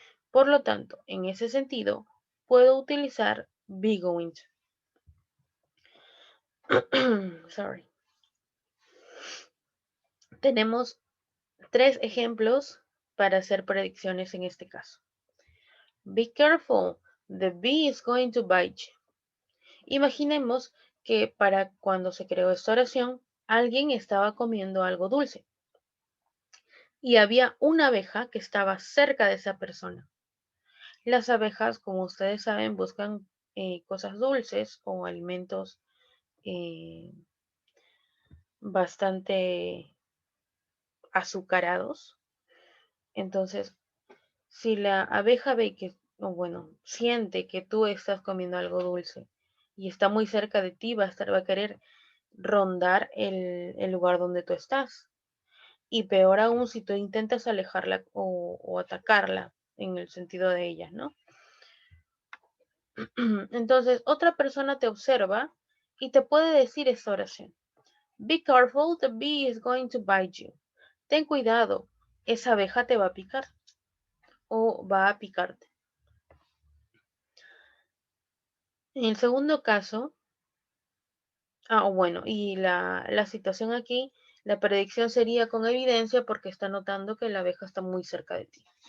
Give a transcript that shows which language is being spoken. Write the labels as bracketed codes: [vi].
[es] Por lo tanto, en ese sentido, puedo utilizar be going to. [en] Sorry. [es] Tenemos tres ejemplos para hacer predicciones en este caso. [en] Be careful, the bee is going to bite you. [es] Imaginemos que para cuando se creó esta oración, alguien estaba comiendo algo dulce y había una abeja que estaba cerca de esa persona. Las abejas, como ustedes saben, buscan cosas dulces o alimentos eh, bastante azucarados. Entonces, si la abeja ve que, o bueno, siente que tú estás comiendo algo dulce y está muy cerca de ti, va a querer rondar el lugar donde tú estás. Y peor aún si tú intentas alejarla o atacarla en el sentido de ella, ¿no? Entonces, otra persona te observa y te puede decir esta oración. [en] Be careful, the bee is going to bite you. [es] Ten cuidado, esa abeja te va a picar o va a picarte. En el segundo caso, bueno, y la situación aquí, la predicción sería con evidencia porque está notando que la abeja está muy cerca de ti.